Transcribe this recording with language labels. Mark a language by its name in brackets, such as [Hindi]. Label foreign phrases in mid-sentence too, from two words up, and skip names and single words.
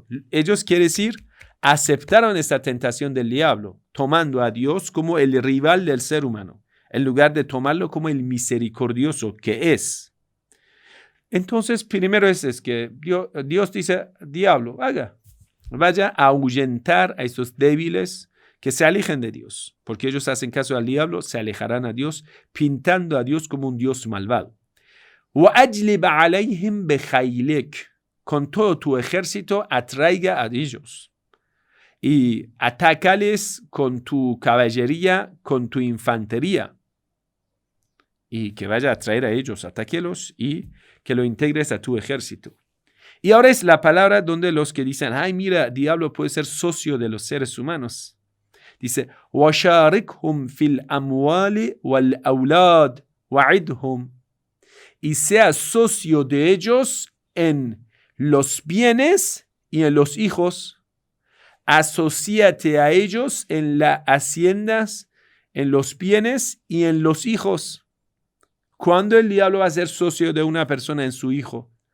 [Spanish] Ellos, quiere decir, aceptaron esta tentación del diablo, tomando a Dios como el rival del ser humano, en lugar de tomarlo como el misericordioso que es. Entonces, primero es que Dios dice, diablo, vaya a ahuyentar a esos débiles que se alejen de Dios, porque ellos hacen caso al diablo, se alejarán a Dios, pintando a Dios como un Dios malvado. [Arabic] وَأَجْلِبَ عَلَيْهِمْ بِخَيْلِكَ, [Spanish] con todo tu ejército atraiga a ellos y atácales con tu caballería, con tu infantería, y que vaya a traer a ellos, atáquelos y que lo integres a tu ejército. Y ahora es la palabra donde los que dicen, ay, mira, diablo puede ser socio de los seres humanos. Dice, [Arabic] وَشَارِكْهُمْ فِي الْأَمْوَالِ وَالْأَوْلَادِ وَعِدْهُمْ, [Spanish] y sea socio de ellos en los bienes y en los hijos. Asociate a ellos en las haciendas, en los bienes y en los hijos. ¿Cuándo el diablo va a ser socio de una persona en su hijo?